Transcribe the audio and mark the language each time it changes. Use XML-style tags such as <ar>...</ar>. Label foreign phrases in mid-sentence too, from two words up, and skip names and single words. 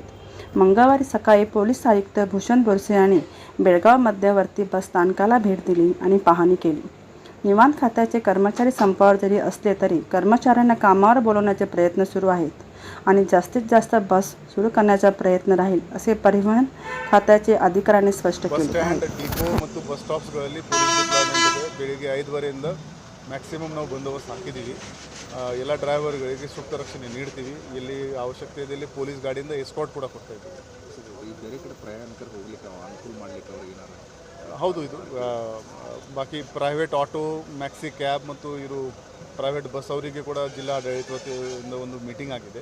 <mr>मंगळवारी सकाळी पोलीस आयुक्त भूषण बोरसे यांनी बेळगाव मध्यवर्ती बसस्थानकाला भेट दिली आणि पाहणी केली. विमान खात्याचे कर्मचारी संपावर जरी असले तरी कर्मचाऱ्यांना कामावर बोलवण्याचे प्रयत्न सुरू आहेत आणि जास्तीत जास्त बस सुरू करण्याचा प्रयत्न राहील असे परिवहन खात्याचे अधिकाऱ्यांनी स्पष्ट केले आहे.</mr> <kn>ಮತ್ತು ಬಸ್ ಸ್ಟಾಪ್ಸ್ಗಳಲ್ಲಿ</kn> <en>police department</en> <kn>ಇದೆ. ಬೆಳಿಗ್ಗೆ 5:30ರಿಂದ ಮ್ಯಾಕ್ಸಿಮಮ್ ನಾವು ಬಂದೋಬಸ್ತ್ ಹಾಕಿದ್ದೀವಿ. ಎಲ್ಲ ಡ್ರೈವರ್ಗಳಿಗೆ ಸೂಕ್ತ ರಕ್ಷಣೆ ನೀಡ್ತೀವಿ. ಎಲ್ಲಿ ಅವಶ್ಯಕತೆ ಇದೆ ಇಲ್ಲಿ ಪೊಲೀಸ್ ಗಾಡಿಯಿಂದ ಎಸ್ಕಾರ್ಟ್ ಕೂಡ ಕೊಡ್ತಾ ಇದ್ದೀವಿ. ಈ ಬೇರೆ ಕಡೆ ಪ್ರಯಾಣಿಕರು ಹೋಗ್ಲಿಕ್ಕೆ ಅನುಕೂಲ ಮಾಡಲಿಕ್ಕೆ ಅವ್ರಿಗೆ ಏನಾರ ಹೌದು, ಇದು ಬಾಕಿ</kn> <en>private auto, maxi cab</en> <kn>ಮತ್ತು ಇವರು</kn> <en>private bus</en> <kn>ಅವರಿಗೆ ಕೂಡ ಜಿಲ್ಲಾಡಳಿತ ವತಿಯಿಂದ ಒಂದು ಮೀಟಿಂಗ್ ಆಗಿದೆ.</kn>